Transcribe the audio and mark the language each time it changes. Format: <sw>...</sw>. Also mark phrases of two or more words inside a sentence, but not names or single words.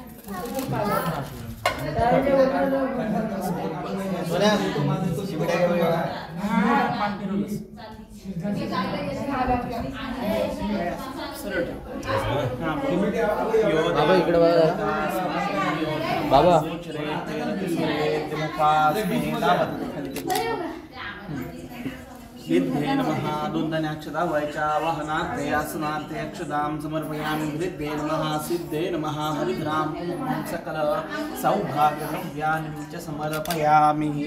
<mr>बाबा इकडे बाबा</mr> <sa>सिद्धे नमः.</sa> <mr>दोन अक्षदा व्हायच्या.</mr> <sa>वाहनार्थे आसनार्थे अक्षदां समर्पयामि. वृद्धे नमः. सिद्धे नमः. हरिद्राम सकल सौभाग्यद्रव्यानि च समर्पयामि.</sa>